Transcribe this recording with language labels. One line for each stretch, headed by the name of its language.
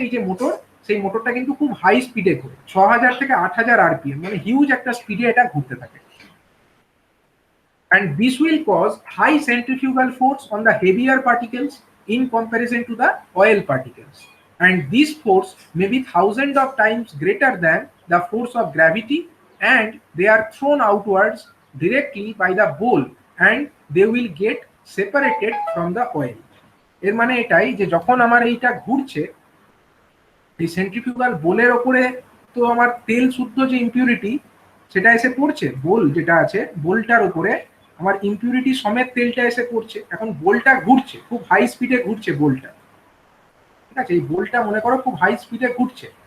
Bangla: এই যে মোটর, সেই মোটরটা কিন্তু খুব হাই স্পিডে ঘুরে, 6000 থেকে 8000 rpm, মানে হিউজ একটা স্পিডে এটা ঘুরতে থাকে।
English: And this will cause high centrifugal force on the heavier particles in comparison to the oil particles, and this force may be thousands of times greater than the force of gravity, and they are thrown outwards directly by the bowl and they will get separated from the oil।
Bangla: এর মানে এটাই যে যখন আমার এইটা ঘুরছে, এই centrifugal বোলের ওপরে তো আমার তেল শুদ্ধ যে ইম্পিউরিটি সেটা এসে পড়ছে, বোল যেটা আছে বোলটার উপরে আমার ইম্পিউরিটি সমেত তেলটা এসে পড়ছে। এখন বোলটা ঘুরছে, খুব হাই স্পিডে ঘুরছে বোলটা, ঠিক আছে, এই বোলটা মনে করো খুব হাই স্পিডে ঘুরছে।